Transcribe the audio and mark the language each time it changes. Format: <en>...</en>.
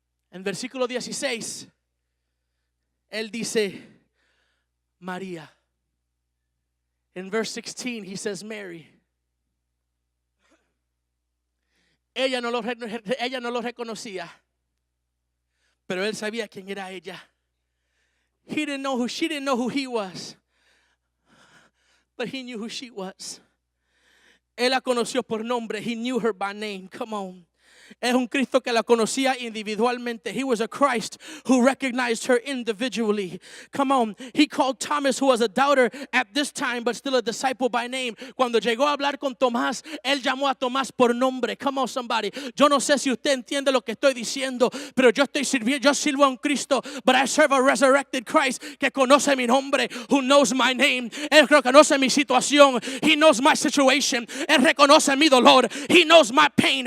<es>En versículo 16, él dice, María.</es> <en>In verse 16, he says, Mary.</en> <es>Ella no lo reconocía, pero él sabía quién era ella.</es> <en>She didn't know who he was, but he knew who she was.</en> <es>Él la conoció por nombre.</es> <en>He knew her by name. Come on.</en> <es>Es un Cristo que la conocía individualmente.</es> <en>He was a Christ who recognized her individually. Come on. He called Thomas, who was a doubter at this time, but still a disciple by name.</en> <es>Cuando llegó a hablar con Tomás, él llamó a Tomás por nombre.</es> <en>Come on, somebody.</en> <es>Yo no sé si usted entiende lo que estoy diciendo, pero yo sirvo a un Cristo,</es> <en>but I serve a resurrected Christ</en> <es>que conoce mi nombre,</es> <en>who knows my name.</en> <es>Él reconoce mi situación.</es> <en>He knows my situation.</en> <es>Él reconoce mi dolor.</es> <en>He knows my pain.</en>